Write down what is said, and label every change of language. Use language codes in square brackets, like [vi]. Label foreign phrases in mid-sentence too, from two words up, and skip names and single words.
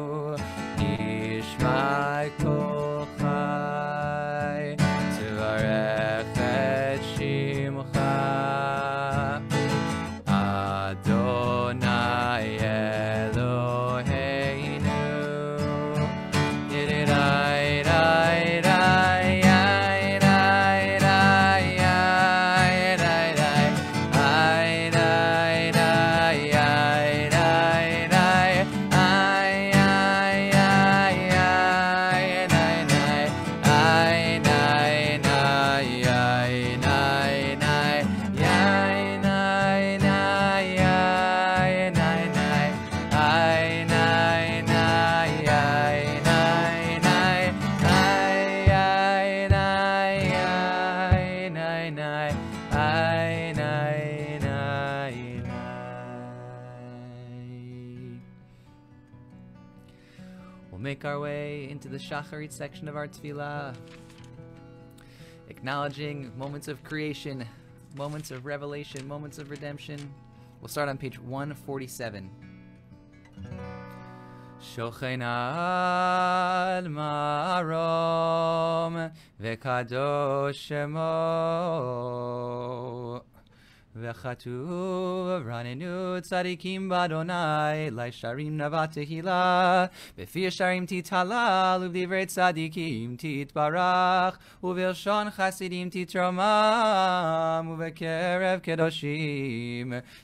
[he] נשמת כל חי תברך את שמך ה׳ אלהינו. Yiddai dai dai, ay dai dai, ay dai dai, ay dai dai, ay dai dai, ay ay ay ay nai nai, ay nai nai, ay nai nai, ay nai nai, ay nai nai, ay nai nai, ay nai nai, ay ay nai, ay nai nai, ay nai nai nai. [en] We'll make our way into the Shacharit section of our tefillah, acknowledging moments of creation, moments of revelation, moments of redemption. We'll start on page 147. [he] שוכן על מרום וקדוש שמו וכתוב רננו צדיקים באדוני לישרים נבע תהילה בפי ישרים תתהלל ובדברי צדיקים תתברך ובלשון חסידים תתרומם ובקרב קדושים